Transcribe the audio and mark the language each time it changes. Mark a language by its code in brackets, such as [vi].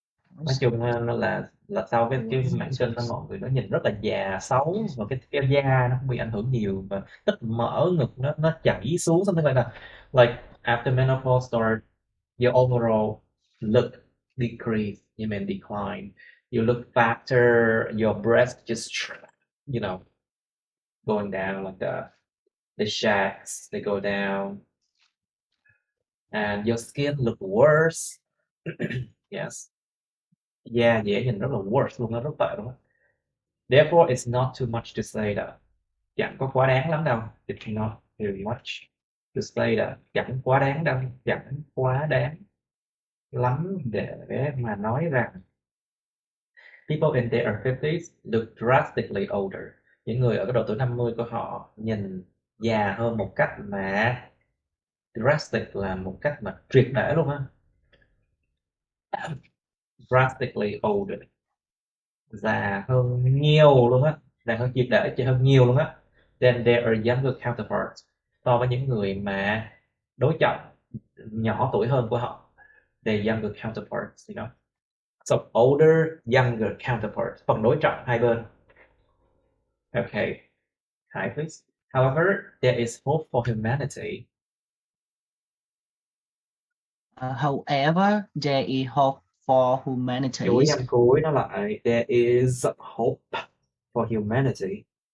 [vi] Nói chung nó là sau cái mảng kinh đó, mọi người nó nhìn rất là già xấu, và cái da nó cũng bị ảnh hưởng nhiều, và tích mỡ ngực nó chảy xuống, [en] something like that. Like after menopause start, your overall look decrease, you mean decline. You look fatter, your breast just, going down, like the shafts, they go down, and your skin look worse. Yes. [vi] Da dễ nhìn rất là worse luôn, nó rất tệ luôn á. [en] Therefore, it's not too much to say that. [vi] Chẳng có quá đáng lắm đâu. [en] It's not too much to say that. [vi] Chẳng quá đáng đâu. Chẳng quá đáng lắm để mà nói rằng [en] people in their 50s look drastically older. [vi] Những người ở cái độ tuổi 50 của họ nhìn già hơn một cách mà drastic là một cách mà triệt để luôn á. [en] Drastically older, [vi] già hơn nhiều luôn á, già hơn triệt để, hơn nhiều luôn á. [en] than their younger counterparts, [vi] so với những người mà đối trọng nhỏ tuổi hơn của họ, [en] their younger counterparts, you know. So older, younger counterparts, [vi] phần đối trọng hai bên. [en] Okay, hi please. However, there is hope for humanity. However, there is hope for humanity. [vi] Chú ý âm cuối nó lại [en] there is hope for humanity.